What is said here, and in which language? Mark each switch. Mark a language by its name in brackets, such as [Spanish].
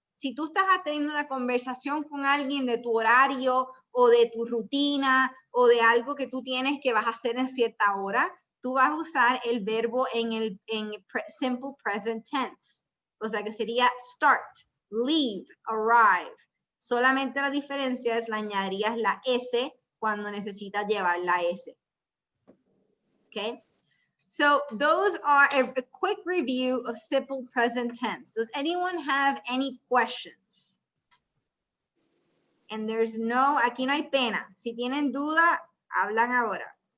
[Spanish] Si tú estás teniendo una conversación con alguien de tu horario o de tu rutina o de algo que tú tienes que vas a hacer en cierta hora, tú vas a usar el verbo en simple present tense. O sea que sería start, leave, arrive. Solamente la diferencia es le añadirías la S cuando necesitas llevar la S. [English] Okay? So those are a quick review of simple present tense. Does anyone have any questions? And there's no, [Spanish] aquí no hay pena. Si tienen duda, hablan ahora.